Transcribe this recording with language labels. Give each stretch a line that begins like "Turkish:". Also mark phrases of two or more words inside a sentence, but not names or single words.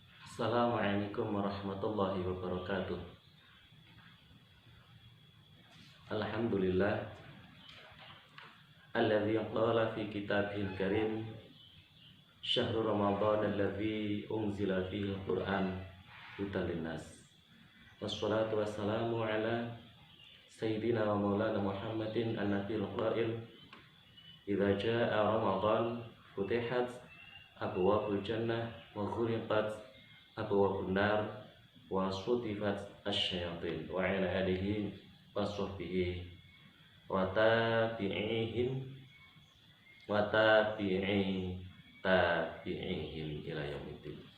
Arabic: السلام عليكم ورحمة الله وبركاته. الحمد لله الذي قال في كتابه الكريم شهر رمضان الذي أنزل فيه القرآن هدى للناس. والصلاة والسلام على سيدنا ومولانا محمد النبي القائل إذا جاء رمضان فتحت أبواب الجنة وغلقت أبواب النار وصفدت الشياطين وعلى آله وصحبه وتابعيهم إلى يوم الدين.